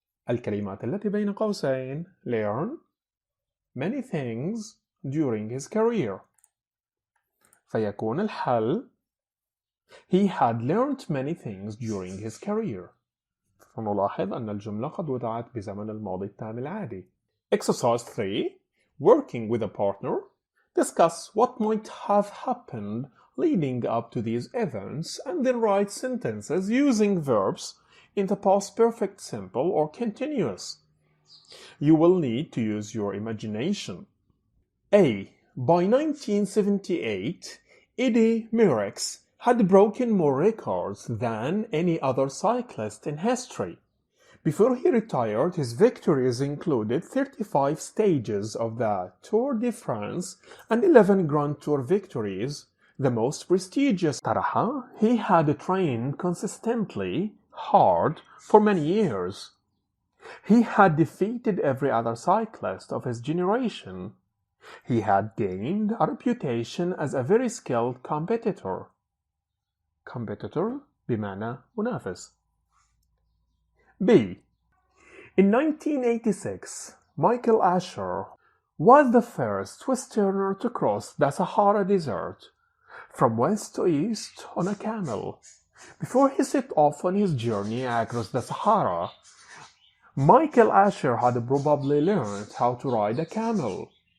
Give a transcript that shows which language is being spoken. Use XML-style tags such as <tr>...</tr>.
<ar>الكلمات التي بين قوسين</ar> <en>learn many things during his career.</en> <ar>فيكون الحل</ar> <en>He had learned many things during his career.</en> <ar>فنلاحظ أن الجملة قد وضعت بزمن الماضي التام العادي.</ar> <en>Exercise 3. Working with a partner. Discuss what might have happened leading up to these events and then write sentences using verbs in the past perfect simple or continuous. You will need to use your imagination. A. By 1978, Eddie Merckx had broken more records than any other cyclist in history. Before he retired, his victories included 35 stages of the Tour de France and 11 Grand Tour victories, the most prestigious. He had trained consistently hard for many years. He had defeated every other cyclist of his generation. He had gained a reputation as a very skilled competitor.</en> <ar>Competitor بمعنى منافس.</ar> <en>B. In 1986, Michael Asher was the first Westerner to cross the Sahara Desert from west to east on a camel. Before he set off on his journey across the Sahara, Michael Asher had probably learned how to ride a camel.</en>